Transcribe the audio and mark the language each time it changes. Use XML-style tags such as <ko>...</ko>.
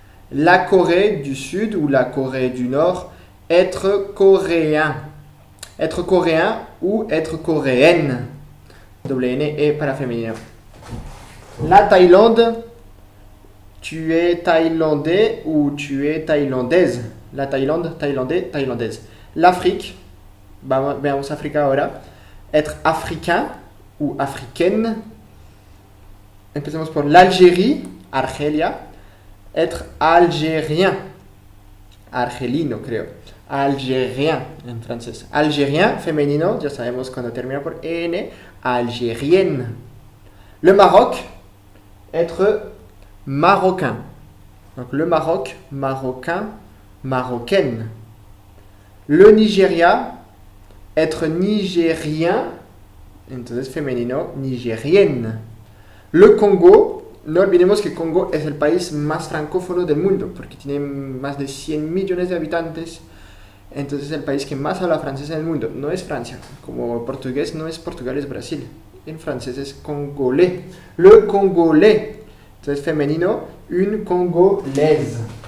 <fr>La Corée du Sud ou la Corée du Nord, être coréen. Être coréen ou être coréenne. W-N-E para féminin. La Thaïlande, tu es thaïlandais ou tu es thaïlandaise. La Thaïlande, thaïlandais, thaïlandaise.</fr> <es>L'Afrique, veamos África ahora.</es> <fr>Être africain ou africaine.</fr> <es>Empecemos por l'Algérie, Argelia.</es> <fr>Être algérien.</fr> <es>Argelino, creo. Algérien en francés. Algérien, femenino, ya sabemos cuando termina por EN.</es> <fr>Algérienne. Le Maroc, être marocain. Donc le Maroc, marocain, marocaine. Le Nigeria, être nigérien.</fr> <es>Entonces femenino, nigérienne. Le Congo, no olvidemos que Congo es el país más francófono del mundo, porque tiene más de 100 millones de habitantes. Entonces es el país que más habla francés en el mundo. No es Francia, como portugués no es Portugal, es Brasil. En francés es congolais. Le congolais. Entonces femenino, une congolaise.</es>